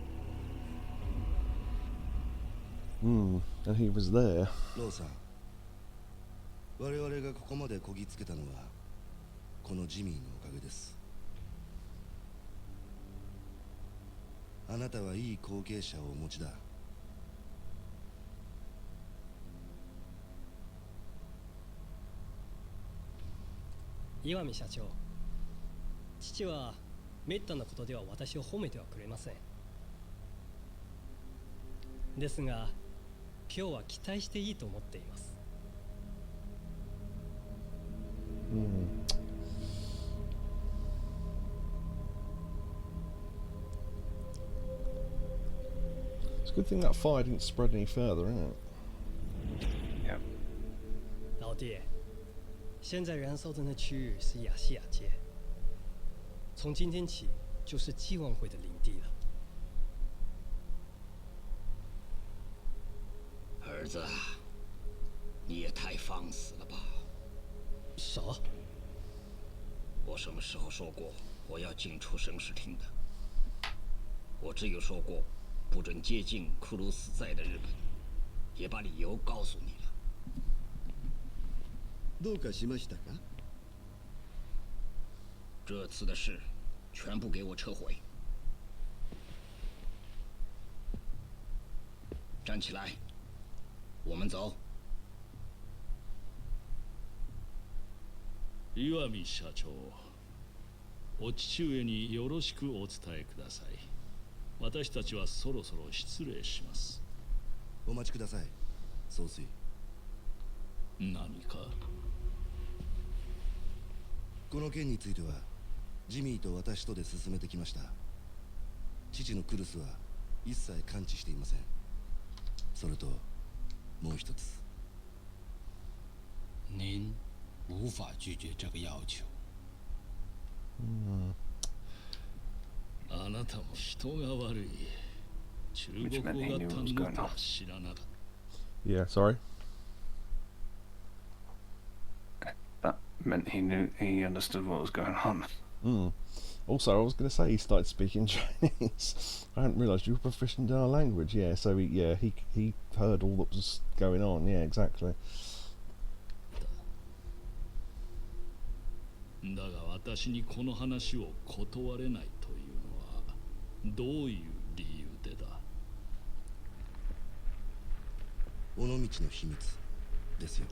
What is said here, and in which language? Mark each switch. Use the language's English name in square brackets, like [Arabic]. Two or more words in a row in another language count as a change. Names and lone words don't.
[English] And he was there. [Japanese] ローさん、我々がここまでこぎつけたのはこのジミーのおかげです。あなたはいい後継者をお持ちだ。岩見社長、父はめったなことでは私を褒めてはくれません。ですが今日は期待していいと思っています。 [English] It's a good thing that fire didn't spread any further, isn't it? Yeah. [Chinese] 老弟，现在燃烧的那区域是亚细亚街，从今天起就是纪委会的领地了。儿子，你也太放肆了吧！啥？我什么时候说过我要进出审视厅的？我只有说过不准接近库鲁斯在的日本，也把理由告诉你了。 [Japanese] どうかしましたか？ [Chinese] 这次的事全部给我撤回。站起来，我们走。 [Japanese] 岩見社長、お父上によろしくお伝えください。私たちはそろそろ失礼します。お待ちください、総帥。何か？この件についてはジミーと私とで進めてきました。父のクルスは一切関知していません。それともう一つ。 [Chinese] 您无法拒绝这个要求。 [Japanese] あなたも人が悪い。中国語が堪能とは知らなかった。 [English] Yeah, sorry. That meant he understood what was going on. Also, I was going to say he started speaking Chinese. I hadn't realised you were proficient in our language. Yeah, so he heard all that was going on. Yeah, exactly. [Japanese] だが私にこの話を断れないというのはどういう理由でだ？尾道の秘密ですよ。